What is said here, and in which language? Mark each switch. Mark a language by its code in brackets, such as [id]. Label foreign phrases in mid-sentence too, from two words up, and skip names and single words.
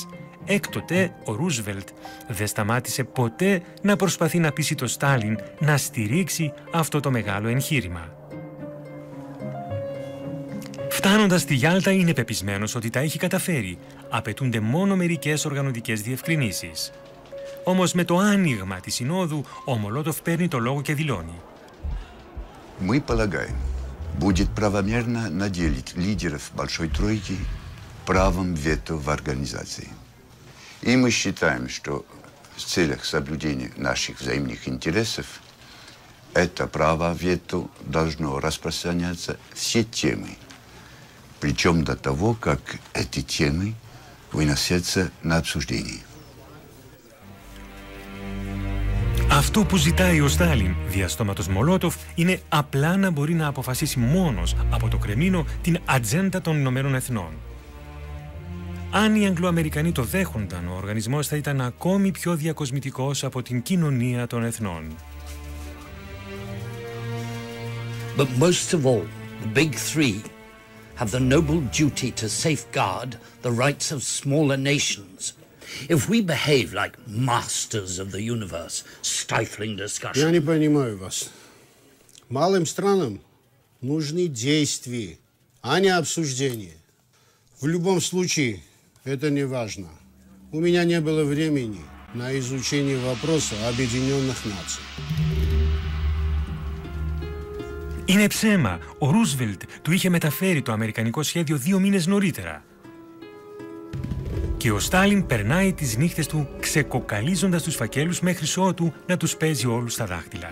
[el] Έκτοτε, ο Ρούσβελτ δεν σταμάτησε ποτέ να προσπαθεί να πείσει τον Στάλιν να στηρίξει αυτό το μεγάλο εγχείρημα. Φτάνοντας στη Γιάλτα, είναι πεπισμένος ότι τα έχει καταφέρει. Απαιτούνται μόνο μερικές οργανωτικές διευκρινήσεις. Όμως με το άνοιγμα της Συνόδου, ο Μολότοφ παίρνει το λόγο και δηλώνει: [ru] Мы полагаем, будет правомерно наделить лидеров Большой Тройки правом вето в организации. И мы считаем, что в целях соблюдения наших взаимных интересов это право вето должно распространяться все темы, причем до того, как эти темы выносятся на обсуждение. [el] Αυτό που ζητάει ο Στάλιν δια στόματος Μολότοφ είναι απλά να μπορεί να αποφασίσει μόνος από το Κρεμλίνο την ατζέντα των Ηνωμένων Εθνών. Αν οι Αγγλοαμερικανοί το δέχονταν, ο οργανισμός θα ήταν ακόμη πιο διακοσμητικός από την κοινωνία των εθνών. [en] But most of all, the big three have the noble duty to safeguard the rights of smaller nations. If we behave like masters of the universe, stifling discussion... [ru] Я не понимаю вас. Малым странам нужны действия, а не обсуждения. В любом случае, это не важно. У меня не было времени на изучение вопроса Объединенных Наций. [el] Είναι ψέμα. Ο Ρούσβελτ του είχε μεταφέρει το αμερικανικό σχέδιο 2 μήνες νωρίτερα. Και ο Στάλιν περνάει τις νύχτες του ξεκοκαλίζοντας τους φακέλους μέχρι ότου να τους παίζει όλους στα δάχτυλα.